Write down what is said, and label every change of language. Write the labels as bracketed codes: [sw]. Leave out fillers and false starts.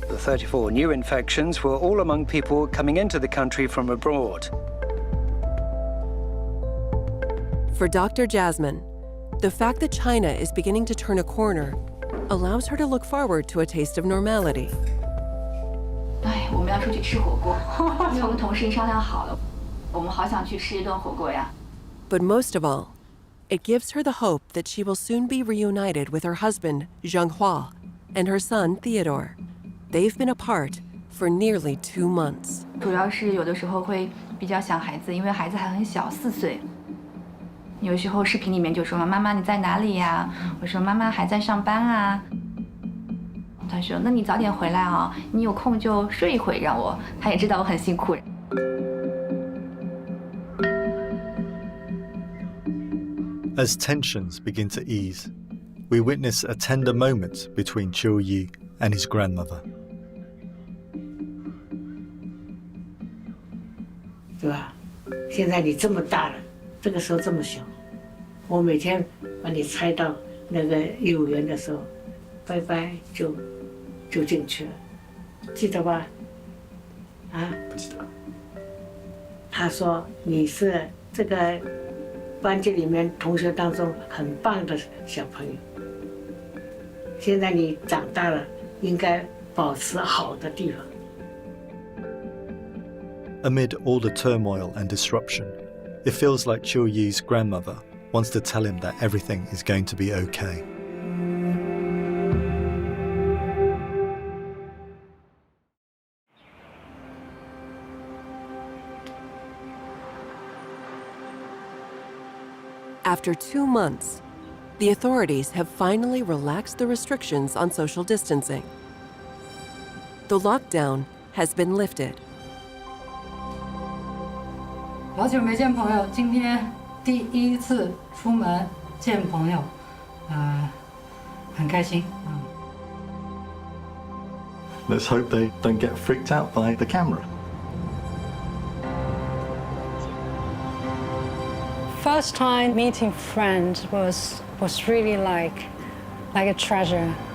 [en] The 34 new infections were all among people coming into the country from abroad. For Dr. Jasmine, the fact that China is beginning to turn a corner allows her to look forward to a taste of normality. [zh] 哎，我们要出去吃火锅，因为我跟同事商量好了，我们好想去吃一顿火锅呀。 [en] But most of all, it gives her the hope that she will soon be reunited with her husband, Zhenghua, and her son, Theodore. They've been apart for nearly 2 months. [zh] 主要是有的时候会比较想孩子，因为孩子还很小，4岁。有时候视频里面就说妈妈你在哪里呀？我说妈妈还在上班啊。他说那你早点回来啊，你有空就睡一会，让我。他也知道我很辛苦。 [en] As tensions begin to ease, we witness a tender moment between Chiu Yi and his grandmother. [zh] 对吧？现在你这么大了，这个时候这么小，我每天把你猜到那个幼儿园的时候，拜拜就进去了，记得吧？啊？不记得。他说你是这个班级里面同学当中很棒的小朋友。现在你长大了，应该保持好的地方。 [en] Amid all the turmoil and disruption, it feels like Chiu Yi's grandmother wants to tell him that everything is going to be okay. After 2 months, the authorities have finally relaxed the restrictions on social distancing. The lockdown has been lifted. [zh] 好久没见朋友，今天第1次出门见朋友，很开心。 [en] Let's hope they don't get freaked out by the camera. First time meeting friends was really like a treasure.